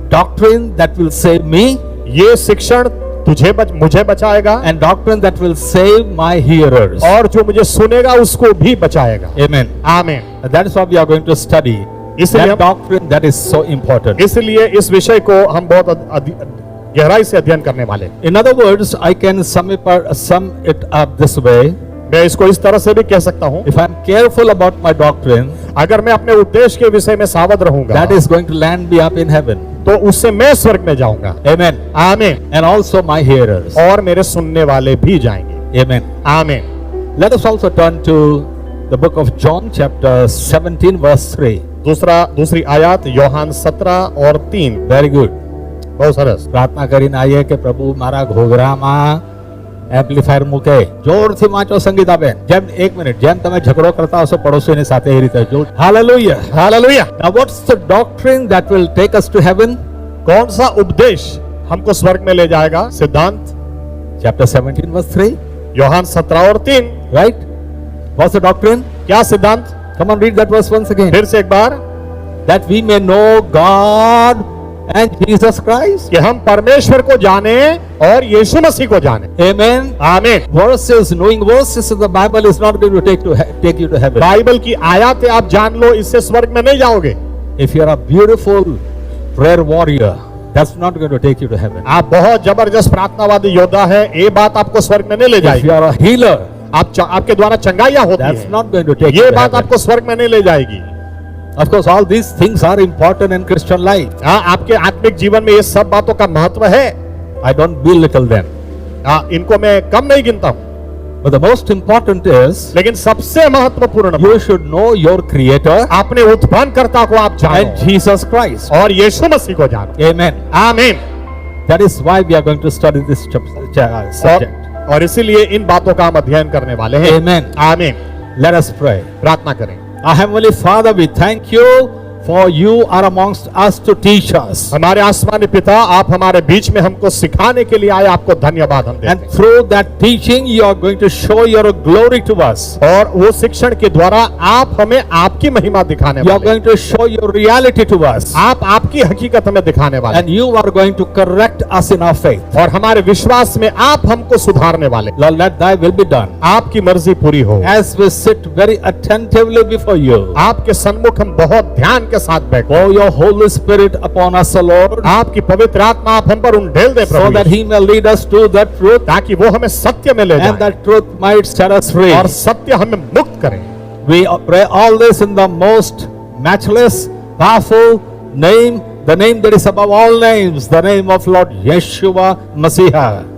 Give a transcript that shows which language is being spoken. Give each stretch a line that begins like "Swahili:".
English: Doctrine that will save me
Hindi: ये शिक्षण मुझे बचाएगा
English: and doctrine that will save my hearers.
Hindi: और जो मुझे सुनेगा उसको भी बचाएगा।
English: Amen.
Hindi: आमीन।
English: That is what we are going to study.
Hindi: इसलिए
English: That doctrine that is so important.
Hindi: इसलिए इस विषय को हम बहुत गहराई से अध्ययन करने वाले हैं।
English: In other words, I can sum it up this way.
Hindi: मैं इसको इस तरह से भी कह सकता हूँ,
English: If I am careful about my doctrine,
Hindi: अगर मैं अपने उद्देश्य के विषय में सावध रहूंगा,
English: that is going to land me up in heaven.
Hindi: तो उससे मैं स्वर्ग में जाऊंगा।
English: Amen.
Hindi: आमीन।
English: And also my hearers.
Hindi: और मेरे सुनने वाले भी जाएंगे।
English: Amen.
Hindi: आमीन।
English: Let us also turn to the book of John chapter 17 verse 3.
Hindi: दूसरी आयत यूहन्ना 17 और 3।
English: Very good.
Hindi: बहुत સરસ।
Gujarati: પ્રાર્થના કરીને આવીએ કે પ્રભુ મારા ઘોઘરામાં એમ્પ્લીફાયર મૂકે, જોરથી વાંચો સંગીતાબેન, જેમ 1 મિનિટ જેમ તમે ઝઘડો કરતા હશો પડોશીની સાથે એ રીતે જો hallelujah
Hindi: hallelujah.
English: Now what's the doctrine that will take us to heaven?
Hindi: कौन सा उपदेश हमको स्वर्ग में ले जाएगा? सिद्धांत
English: Chapter 17 verse 3,
Hindi: यूहन्ना 17 और 3।
English: right? What's the doctrine?
Hindi: क्या सिद्धांत?
English: Come on, read that verse once again.
Hindi: फिर से एक बार,
English: That we may know God and Jesus Christ.
Hindi: कि हम परमेश्वर को जाने और यीशु मसीह को जाने।
English: Amen.
Hindi: आमीन।
English: Verses, knowing verses in the Bible is not going to take you to heaven.
Hindi: Bible की आयतें आप जान लो, इससे स्वर्ग में नहीं जाओगे।
English: If you are a beautiful prayer warrior, that's not going to take you to heaven.
Hindi: आप बहुत जबरदस्त प्रार्थनावादी योद्धा है, ये बात आपको स्वर्ग में नहीं ले
English: If you are a healer,
Hindi: आपके द्वारा चंगाइयां होती
English: that's
Hindi: है,
English: not going to take you
Hindi: ये
English: to
Hindi: बात
English: heaven.
Hindi: आपको स्वर्ग में नहीं ले जाएगी।
English: Of course, all these things are important in Christian life.
Hindi: हाँ, आपके आत्मिक जीवन में ये सब बातों का महत्व है।
English: I don't belittle them.
Hindi: हाँ, इनको मैं कम नहीं गिनता हूँ,
English: But the most important is
Hindi: लेकिन सबसे महत्वपूर्ण
English: you should know your Creator
Hindi: अपने उत्पन्नकर्ता को आप
English: and
Hindi: जानो
English: Jesus Christ.
Hindi: और यीशु मसीह को जानो।
English: Amen.
Hindi: आमीन।
English: That is why we are going to study this subject.
Hindi: और इसीलिए इन बातों का हम अध्ययन करने वाले हैं।
English: Amen.
Hindi: आमीन।
English: Let us pray.
Hindi: प्रार्थना करें।
English: Our Heavenly Father, we thank you for you are amongst us to teach us.
Hindi: हमारे आसमानी पिता, आप हमारे बीच में हमको सिखाने के लिए आए, आपको धन्यवाद हम देते
English: And
Hindi: हैं।
English: through that teaching, you are going to show your glory to us.
Hindi: और वो शिक्षण के द्वारा आप हमें आपकी महिमा दिखाने
English: You are
Hindi: वाले हैं।
English: going to show your reality to us.
Hindi: आप आपकी हकीकत हमें दिखाने वाले
English: And you are going to correct us in our faith.
Hindi: हैं और हमारे विश्वास में आप हमको सुधारने वाले हैं।
English: Lord, let thy will be done.
Hindi: आपकी मर्जी पूरी हो।
English: As we sit very attentively before you,
Hindi: आपके सन्मुख हम बहुत ध्यान के साथ बैठे,
English: pour your Holy Spirit upon us, O Lord,
Hindi: आपकी पवित्र आत्मा आप हम पर उंडेल दे
English: so
Hindi: Prabhu
English: that
Hindi: Yeshu,
English: he may lead us to that truth
Hindi: ताकि वो हमें सत्य में ले
English: and
Hindi: जाए
English: that truth might set us free.
Hindi: और सत्य हमें मुक्त करे।
English: We pray all this in the most matchless, powerful name The name that is above all names, the name of Lord Yeshua Messiah.